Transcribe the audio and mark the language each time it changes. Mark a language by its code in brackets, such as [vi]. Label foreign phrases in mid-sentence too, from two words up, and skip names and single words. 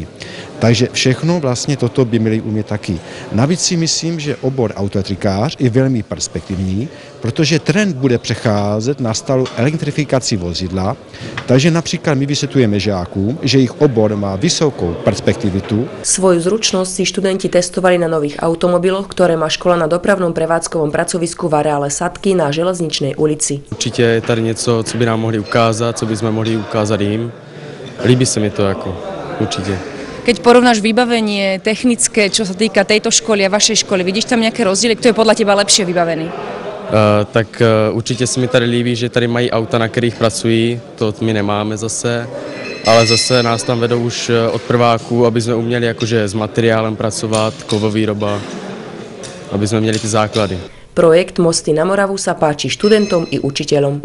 [cs] Takže všechno vlastně toto by měli umět taky. Navíc si myslím, že obor autoelektrikář je velmi perspektivní, protože trend bude přecházet na stálu elektrifikaci vozidla, takže například my vysvětlujeme žákům, že jejich obor má vysokou perspektivitu. [sk] Svoju zručnosť si študenti testovali na nových automobiloch, ktoré má škola na dopravnom prevádzkovom pracovisku v areále Sadky na Železničnej ulici. [cs] Určitě je tady něco, co by nám mohli ukázat, co by jsme mohli ukázat jim. Líbí se mi to jako, určitě. [sk] Keď porovnáš vybavenie technické, čo sa týka tejto školy a vašej školy, vidíš tam nejaké rozdiely? Kto je podľa teba lepšie vybavený? [cs] Tak určitě se mi tady líbí, že tady mají auta, na kterých pracují, to my nemáme zase, ale zase nás tam vedou už od prváků, aby jsme uměli jakože s materiálem pracovat, kovovýroba, aby jsme měli ty základy. [sk] Projekt Mosty na Moravu sa páči študentom i učiteľom.